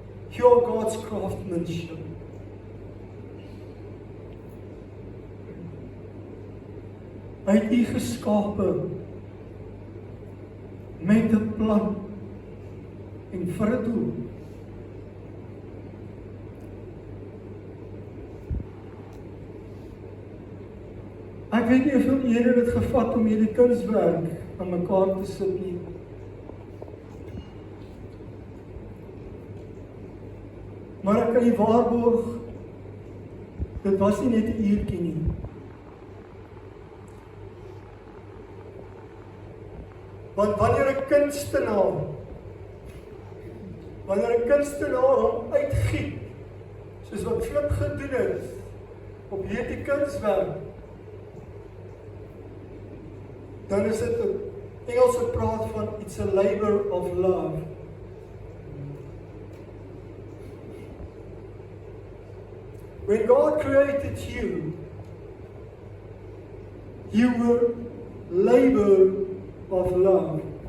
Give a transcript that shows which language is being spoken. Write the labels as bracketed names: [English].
[English] Pure God's craftsmanship. [Afrikaans] Hy het U geskape met 'n plan en vir 'n doel. Ek weet nie hoeveel ure dit gevat om hierdie kunswerk aan mekaar te sit nie. Maar ek kan U waarborg, dit was nie net 'n uurtjie nie. Want wanneer 'n kunstenaar hom uitgiet, soos wat Flip gedoen het op hierdie kunswerk, dan is dit 'n Engelse praat van [English] it's a labor of love. When God created you, you were labor of love.